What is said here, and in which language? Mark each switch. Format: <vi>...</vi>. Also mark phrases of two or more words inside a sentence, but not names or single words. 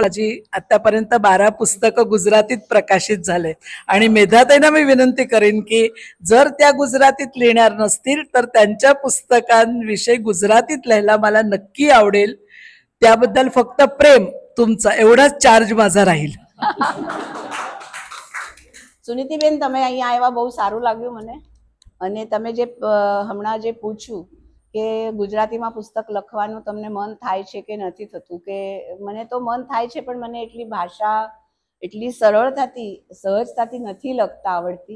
<mr>माझी आतापर्यंत 12 पुस्तकं गुजरातीत प्रकाशित झाले आणि मेधाताईंना मी विनंती करेन की जर त्या गुजरातीत लिहिणार नसतील तर त्यांच्या पुस्तकांविषयी गुजरातीत लिहायला मला नक्की आवडेल. त्याबद्दल फक्त प्रेम तुमचा, एवढाच चार्ज माझा राहील.</mr> <gu>સુનીતિબેન, તમે અહીંયા આવ્યા બહુ સારું લાગ્યું મને. અને તમે જે હમણાં જે પૂછ્યું કે ગુજરાતીમાં પુસ્તક લખવાનું તમને મન થાય છે કે નથી થતું, કે મને તો મન થાય છે પણ મને એટલી ભાષા એટલી સરળતાથી સહજતાથી નથી લખતા આવડતી.</gu>